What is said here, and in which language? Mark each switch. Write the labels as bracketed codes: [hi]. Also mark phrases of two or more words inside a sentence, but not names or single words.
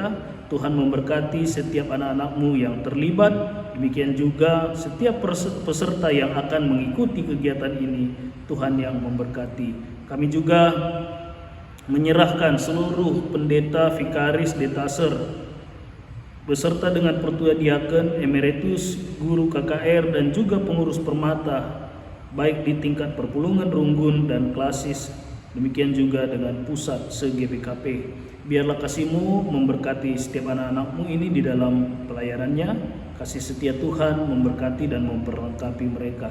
[id] Tuhan memberkati setiap anak-anak-Mu yang terlibat. Demikian juga setiap peserta yang akan mengikuti kegiatan ini, Tuhan yang memberkati. Kami juga menyerahkan seluruh pendeta, vikaris, detaser, beserta dengan pertua diaken, emeritus, guru KKR, dan juga pengurus permata, baik di tingkat perpulungan Runggun dan klasis, demikian juga dengan pusat se-GBKP. Biarlah kasih-Mu memberkati setiap anak-anak-Mu ini di dalam pelayanannya. Kasih setia Tuhan memberkati dan memperlengkapi mereka.